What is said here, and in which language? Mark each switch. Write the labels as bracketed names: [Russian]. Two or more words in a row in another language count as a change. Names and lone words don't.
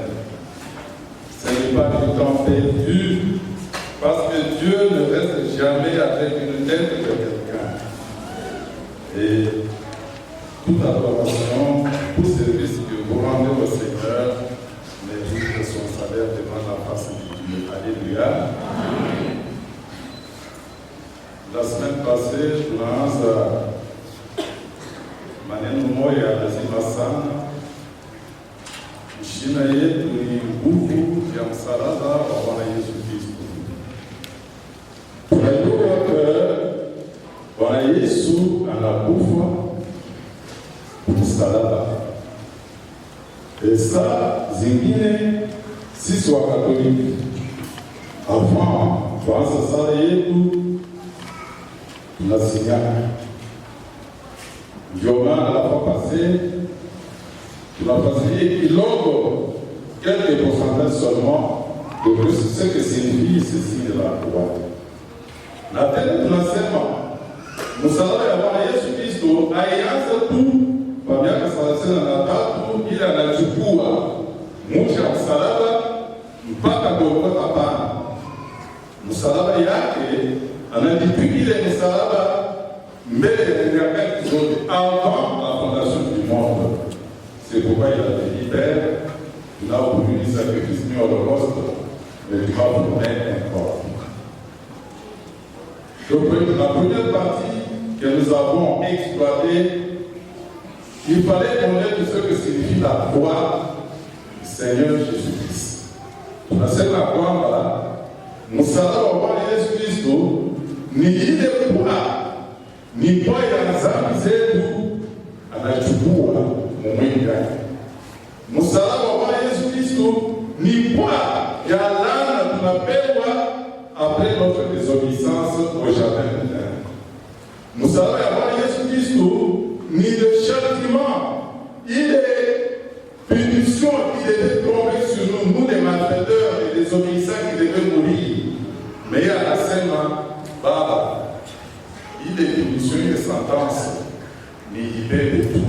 [French] Ce n'est pas du temps perdu, parce que Dieu ne reste jamais avec une tête de quelqu'un. Et toute adoration, tout service que vous rendez au Seigneur mérite son salaire devant la face de Dieu. Alléluia. La semaine passée, [Swahili] tunaanza maneno moja lazima sana. Shina yetu ni nguvu ya msalaba wa Bwana Yesu Kristo. Tunajua Bwana Yesu anakufa msalaba. Saa zingine sisi wa Katoliki avant tuanze sala yetu tunasinyana. Ndio maana [French] la fois passée [Swahili] tunafasiria kidogo [French] quelques pourcentages seulement de ce que signifie ceci de la croix. [Swahili] Na tena tunasema msalaba ya Bwana Yesu Kristo haianza tu kwa miaka 33 ili anachukua mwisho wa msalaba mpaka Golgotha. Hapana, msalaba yake anajipigile msalaba mbele ya nyakati zote, [French] avant la fondation du monde. C'est pourquoi il a dit, Père, tu n'as voulu sacrifier l'Holocauste, mais tu vas vous mettre un corps. Donc, la première partie que nous avons exploitée, il fallait connaître ce que signifie la croix du Seigneur Jésus-Christ. [Swahili] Tunasema kwamba msalaba wa Bwana Yesu Kristo ni ile kwa ni kwa ya dhambi zetu anachukua mwili wake. Msalaba wa Bwana Yesu Kristo ni kwa ya laana tunapewa [French] après notre désobéissance au jardin d'Éden. [Swahili] Msalaba ya Bwana Yesu Kristo ni [French] le châtiment, il est punition qui devait tomber sur nous, nous les malfaiteurs et les obéissants qui devaient mourir. Mais à la scène, Baba, il est punition, il est sentence, mais il paie de tout.